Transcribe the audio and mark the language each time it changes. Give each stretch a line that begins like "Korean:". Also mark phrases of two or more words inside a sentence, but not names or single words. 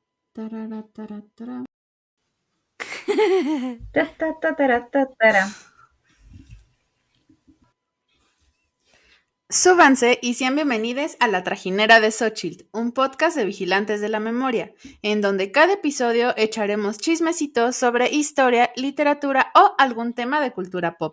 Spanish: Tarara, tara, tara. Ta, ta, ta, tara, ta, tara. Súbanse y sean bienvenidos a La Trajinera de Xochitl, un podcast de vigilantes de la memoria, en donde cada episodio echaremos chismecitos sobre historia, literatura o algún tema de cultura pop.